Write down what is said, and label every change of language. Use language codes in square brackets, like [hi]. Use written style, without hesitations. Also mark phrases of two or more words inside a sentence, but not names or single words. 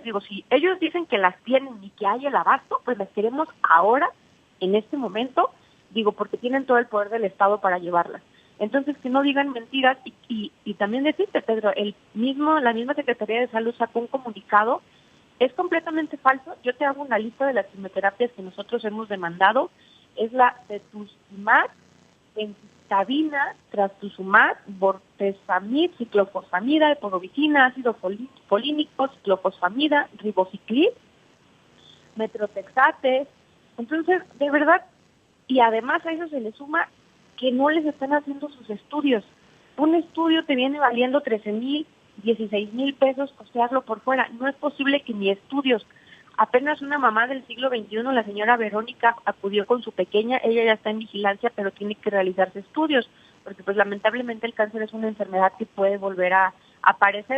[es] Digo, si ellos dicen que las tienen y que hay el abasto, pues las queremos ahora, en este momento, digo, porque tienen todo el poder del Estado para llevarlas. Entonces, que no digan mentiras y también decirte, Pedro, la misma Secretaría de Salud sacó un comunicado, es completamente falso. Yo te hago una lista de las quimioterapias que nosotros hemos demandado, es la cetuximab, ventabina, trastuzumab, bortezomib, ciclofosfamida, epobovicina, ácido folínico, ciclofosfamida, ribociclib, metrotexate. Entonces, de verdad, y además a eso se le suma que no les están haciendo sus estudios. Un estudio te viene valiendo 13,000, 16,000 pesos costearlo por fuera. No es posible que ni estudios. Apenas una mamá del siglo XXI, la señora Verónica, acudió con su pequeña, ella ya está en vigilancia, pero tiene que realizarse estudios, porque pues lamentablemente el cáncer es una enfermedad que puede volver a aparecer.